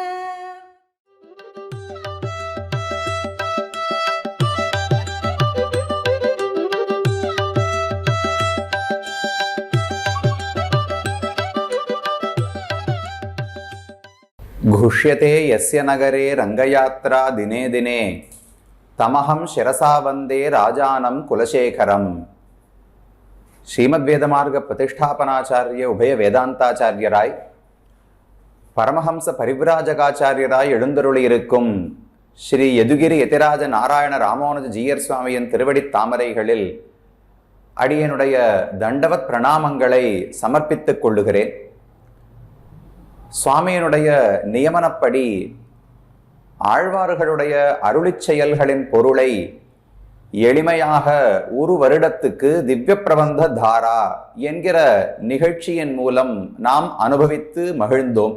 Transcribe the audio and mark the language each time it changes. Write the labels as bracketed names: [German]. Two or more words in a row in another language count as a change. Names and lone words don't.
[Sanskrit] घुष्यते यस्य नगरे रंगयात्रा दिने दिने तमहं शिरसा वंदे राजानं कुलशेखरम। श्रीमद्वेदमार्ग प्रतिष्ठापनाचार्य उभय वेदांताचार्यराय [Tamil] பரமஹம்ச பரிவிராஜகாச்சாரியராய் எழுந்தருளியிருக்கும் ஸ்ரீ யதுகிரி யதிராஜ நாராயண ராமானுஜ ஜீயர் சுவாமியின் திருவடி தாமரைகளில் அடியனுடைய தண்டவத் பிரணாமங்களை சமர்ப்பித்துக் கொள்ளுகிறேன். சுவாமியினுடைய நியமனப்படி ஆழ்வார்களுடைய அருளிச் செயல்களின் பொருளை எளிமையாக ஒரு வருடத்துக்கு திவ்ய பிரபந்த தாரா என்கிற நிகழ்ச்சியின் மூலம் நாம் அனுபவித்து மகிழ்ந்தோம்.